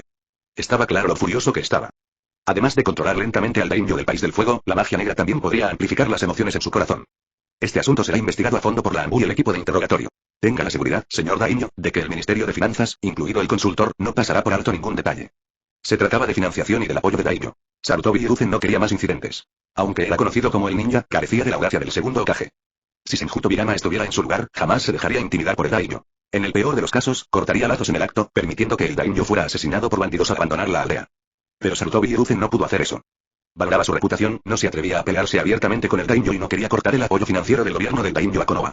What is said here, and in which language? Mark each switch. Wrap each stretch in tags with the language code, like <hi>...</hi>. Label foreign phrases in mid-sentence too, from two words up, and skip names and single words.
<es>Estaba claro lo furioso que estaba. Además de controlar lentamente al daimyo del País del Fuego, la magia negra también podría amplificar las emociones en su corazón. Este asunto será investigado a fondo por la ANBU y el equipo de interrogatorio. Tenga la seguridad, señor daimyo, de que el Ministerio de Finanzas, incluido el consultor, no pasará por alto ningún detalle. Se trataba de financiación y del apoyo de daimyo. Sarutobi Hiruzen no quería más incidentes. Aunque era conocido como el ninja, carecía de la audacia del segundo Hokage. Si Senju Tobirama estuviera en su lugar, jamás se dejaría intimidar por el daimyo. En el peor de los casos, cortaría lazos en el acto, permitiendo que el daimyo fuera asesinado por bandidos al abandonar la aldea. Pero Sarutobi Hiruzen no pudo hacer eso. Valoraba su reputación, no se atrevía a pelearse abiertamente con el daimyo y no quería cortar el apoyo financiero del gobierno del daimyo a Konoha.</es>